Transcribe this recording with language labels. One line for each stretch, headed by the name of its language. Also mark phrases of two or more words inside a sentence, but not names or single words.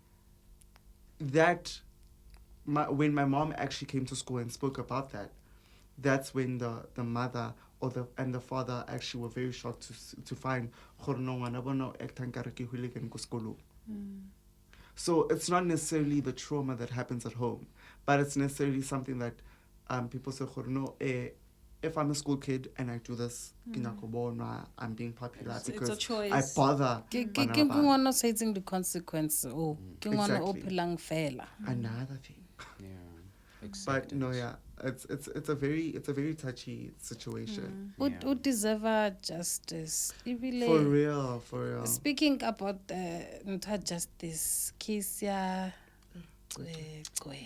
English: That, when my mom actually came to school and spoke about that, that's when the mother and the father actually were very shocked to find So it's not necessarily the trauma that happens at home, but it's necessarily something that people say, no, if I'm a school kid and I do this, I'm being popular because it's a choice. I bother.
Southern Sotho: Ke ngwana
English: setting the consequence.
Southern Sotho: Oh, ke ngwana o phelang fela.
English: Another thing. Yeah. But no, yeah, it's a very touchy situation. Who deserve justice? For real. Speaking about justice, case Cwecwe.